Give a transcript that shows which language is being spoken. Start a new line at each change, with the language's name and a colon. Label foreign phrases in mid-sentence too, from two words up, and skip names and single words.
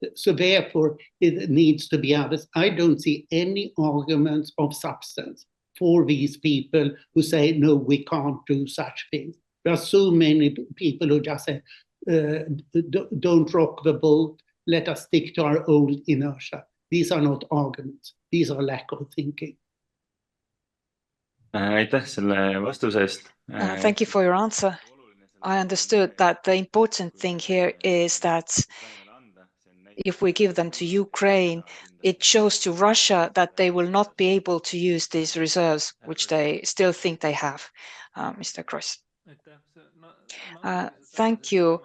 English: So therefore, it needs to be others. I don't see any arguments of substance for these people who say, no, we can't do such things. There are so many people who just say, don't rock the boat, let us stick to our old inertia. These are not arguments, these are lack of thinking.
Estonian: Aitäh selle vastuse eest.
English: Thank you for your answer. I understood that the important thing here is that if we give them to Ukraine, it shows to Russia that they will not be able to use these reserves, which they still think they have. Mr. Kross. Thank you.